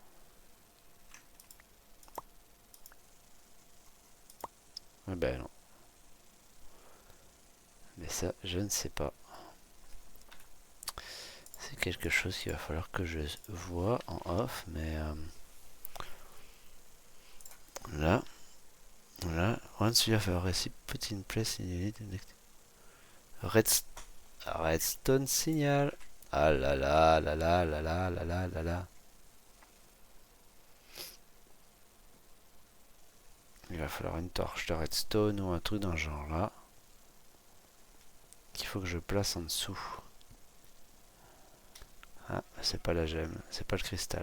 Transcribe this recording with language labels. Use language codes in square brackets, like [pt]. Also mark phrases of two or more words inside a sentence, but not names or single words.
[fr] Ah ben non. Mais ça, je ne sais pas. C'est quelque chose qu'il va falloir que je vois en off, mais là, [en] once you have a recipe put in place in unit, redstone signal. [fr] Ah là là là là là là là là là là. Il va falloir une torche de redstone ou un truc dans ce genre là. Qu'il faut que je place en dessous. Ah, c'est pas la gemme, c'est pas le cristal.